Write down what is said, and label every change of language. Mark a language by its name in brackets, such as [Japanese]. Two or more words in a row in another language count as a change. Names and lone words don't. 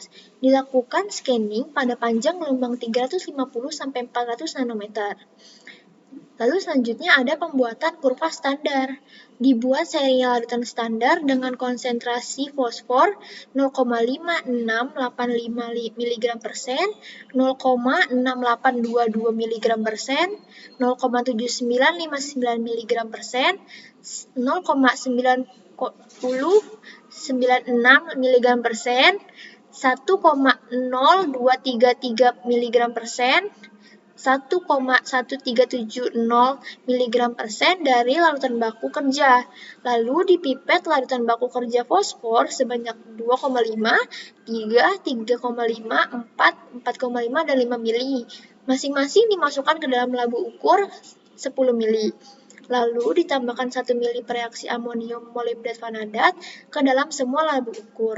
[Indonesian] Dilakukan scanning pada panjang gelombang 350-400 nanometer. Lalu selanjutnya ada pembuatan kurva standar. Dibuat serial larutan standar dengan konsentrasi fosfor 0,5685 mg/sen, 0,6822 mg/sen, 0,7959 mg/sen, 0,9096 mg/sen, 1,0233 mg/sen, 1,1370 mg/sen dari larutan baku kerja. Lalu dipipet larutan baku kerja fosfor sebanyak 2,5, 3, 3,5, 4, 4,5, dan 5 ml. Masing-masing dimasukkan ke dalam labu ukur 10 ml. Lalu ditambahkan 1 ml reaksi amonium molibdat vanadat ke dalam semua labu ukur.